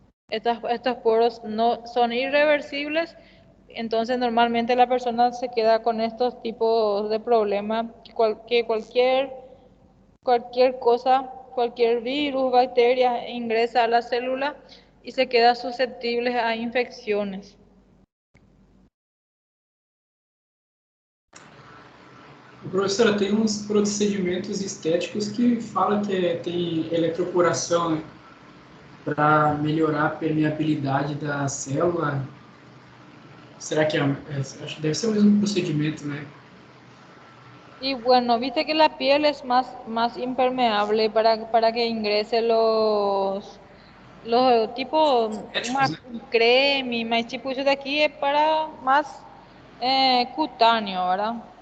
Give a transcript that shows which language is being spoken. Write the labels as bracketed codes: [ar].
[es] Estos poros no son irreversibles, entonces normalmente la persona se queda con estos tipos de problemas que cualquier cosa, cualquier virus, bacteria ingresa a la célula y se queda susceptible a infecciones. [pt] Professora, tem uns procedimentos estéticos que fala que tem eletroporação, né, para melhorar a permeabilidade da célula. Será que acho que deve ser o mesmo procedimento, né? [es] Y bueno, viste que la piel es más impermeable para que ingrese los tipos [pt] Éticos, né? creme, mas tipo isso daqui é para mais cutâneo, [es] ¿verdad?